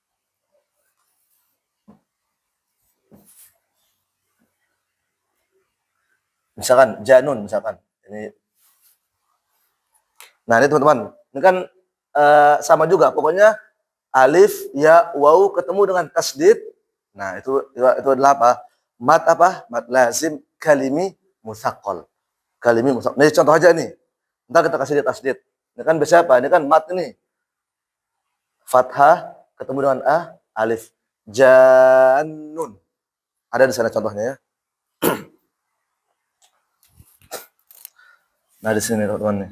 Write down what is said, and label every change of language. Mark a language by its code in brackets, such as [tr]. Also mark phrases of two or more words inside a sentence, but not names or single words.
[id] Misalkan janun misalkan. Nah, ini teman-teman. Ini kan sama juga pokoknya alif ya waw ketemu dengan tasdid. Nah, itu adalah apa? [ar] مد لازم كلمي مثقل. كلمي مثقل. [id] Nah, contoh aja nih. Entar kita kasih lihat tasdid. Ini kan biasa apa? Ini kan mat ini. Fathah ketemu dengan alif. Jannun. Ada di sana contohnya ya. Nah, di sini teman-teman nih.